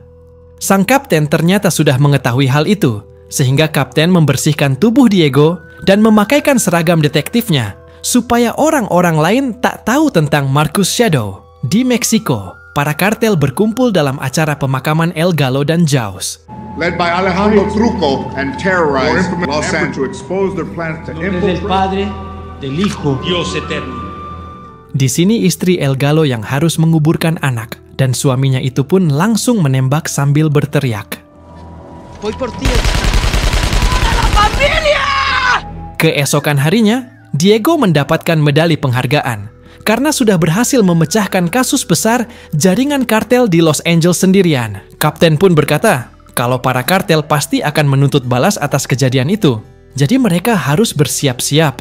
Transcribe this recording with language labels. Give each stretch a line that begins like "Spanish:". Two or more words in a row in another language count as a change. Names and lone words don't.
Indonesian: Sang kapten ternyata sudah mengetahui hal itu, sehingga kapten membersihkan tubuh Diego dan memakaikan seragam detektifnya, supaya orang-orang lain tak tahu tentang Markus Shadow. Di Meksiko, para kartel berkumpul dalam acara pemakaman El Galo dan Jaws.
English: Led by Alejandro Trucco and terrorized Los Angeles to expose their plans to
Spanish: Del Padre, del Hijo, Dios eterno.
Indonesian: Di sini istri El Galo yang harus menguburkan anak, dan suaminya itu pun langsung menembak sambil berteriak.
Spanish: Voy por ti. ¡Para la familia!
Indonesian: Keesokan harinya, Diego mendapatkan medali penghargaan karena sudah berhasil memecahkan kasus besar jaringan kartel di Los Angeles sendirian. Kapten pun berkata, kalau para kartel pasti akan menuntut balas atas kejadian itu, jadi mereka harus bersiap-siap.